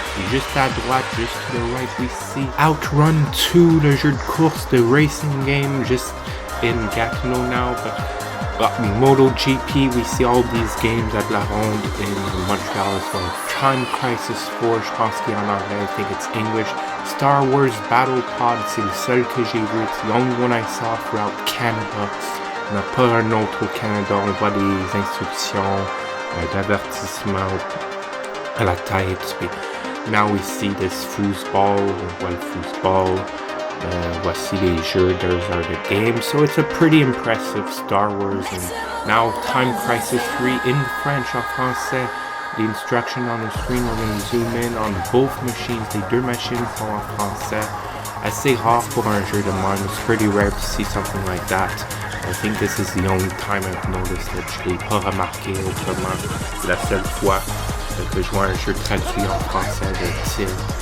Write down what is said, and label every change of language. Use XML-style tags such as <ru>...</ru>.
<fr>Et juste à droite,</fr> <en>just to the right, we see Outrun 2,</en> <fr>le jeu de course,</fr> <en>the racing game, just in Gatineau now, but MotoGP, we see all these games at La Ronde in Montréal as well.</en> <fr>Time Crisis 4, je pense qu'il y en a en anglais,</fr> <en>I think it's English. Star Wars Battle Pod,</en> <fr>c'est le seul que j'ai vu,</fr> <en>it's the only one I saw throughout Canada.</en> <fr>On n'a pas un autre au Canada, on voit des instructions d'avertissement à la tête.</fr> <en>Now we see this foosball,</en> <fr>on voit le foosball. Voici les jeux,</fr> <en>those are the games. So it's a pretty impressive Star Wars. And now Time Crisis 3 in French,</en> <fr>en français.</fr> <en>The instruction on the screen, we're going to zoom in on both machines.</en> <fr>Les 2 machines sont en français. Assez rare pour un jeu de même.</fr> <en>It's pretty rare to see something like that. I think this is the only time I've noticed that</en> <fr>je l'ai pas remarqué autrement. C'est la seule fois que je vois un jeu traduit en français de style.</fr>